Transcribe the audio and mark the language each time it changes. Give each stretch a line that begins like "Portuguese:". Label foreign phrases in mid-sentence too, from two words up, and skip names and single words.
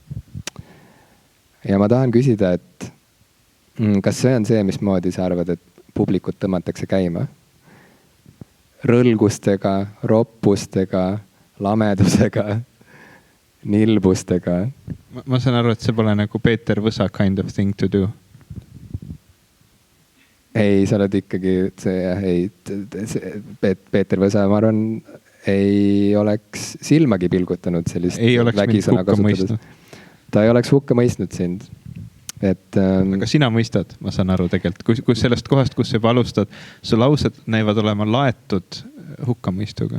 Estonian: Ja ma tahan küsida, et kas see on see, mismoodi sa arvad, et publikut tõmmatakse käima? Rõlgustega, roppustega, lamedusega, nilbustega. Ma saan aru, et see pole nagu Peeter Võsa
English: kind of thing to do.
Estonian: Ei, sa oled ikkagi Peeter Võsa, ma arvan, ei oleks silmagi pilgutanud sellist vägisõna kasutades. Ta ei oleks hukka mõistnud sind. Aga sina mõistad, ma saan aru tegelikult, kui sellest kohast, kus sa juba alustad, su laused näivad olema laetud hukkamõistuga.